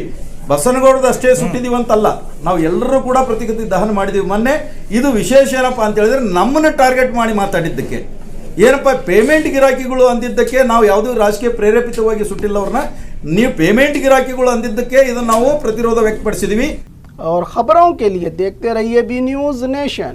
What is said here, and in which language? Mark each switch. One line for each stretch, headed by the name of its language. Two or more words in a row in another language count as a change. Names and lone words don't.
Kannada: ಬಸನಗೌಡದ ಅಷ್ಟೇ ಸುಟ್ಟಿದ್ದೀವಿ ಅಂತಲ್ಲ, ನಾವು ಎಲ್ಲರೂ ಕೂಡ ಪ್ರತಿಕೃತಿ ದಹನ ಮಾಡಿದ್ದೀವಿ ಮೊನ್ನೆ. ಇದು ವಿಶೇಷ ಏನಪ್ಪ ಅಂತ ಹೇಳಿದ್ರೆ, ನಮ್ಮನ್ನು ಟಾರ್ಗೆಟ್ ಮಾಡಿ ಮಾತಾಡಿದ್ದಕ್ಕೆ, ಏನಪ್ಪ ಪೇಮೆಂಟ್ ಗಿರಾಕಿಗಳು ಅಂದಿದ್ದಕ್ಕೆ ನಾವು ಯಾವುದೂ ರಾಜಕೀಯ ಪ್ರೇರೇಪಿತವಾಗಿ ಸುಟ್ಟಿಲ್ಲ ಅವ್ರನ್ನ. ನೀವು ಪೇಮೆಂಟ್ ಗಿರಾಕಿಗಳು ಅಂದಿದ್ದಕ್ಕೆ ಇದನ್ನು ನಾವು ಪ್ರತಿರೋಧ ವ್ಯಕ್ತಪಡಿಸಿದ್ವಿ.
Hindi: और खबरों के लिए देखते रहिए बी न्यूज़ नेशन।